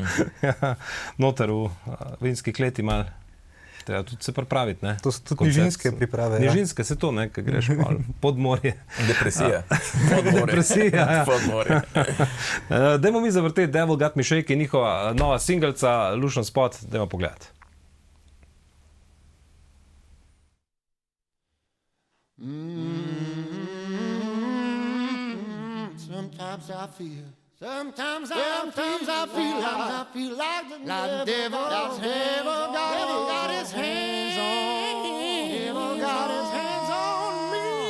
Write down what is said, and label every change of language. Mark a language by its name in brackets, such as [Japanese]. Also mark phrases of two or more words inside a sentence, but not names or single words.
[Slovenian] Noter v vinski kleti malo. Treba tudi se pripraviti, ne? To so tudi nižinske priprave. Nižinske, se to, ne, kad greš pod morje. Depresija. Depresija, ja. Pod morje. Dajmo mi zavrteti Devil Got Me Shaking, njihova nova singelca, lušen spot, dajmo pogledati. [English] Sometimes I feel like the devil got his hands on me.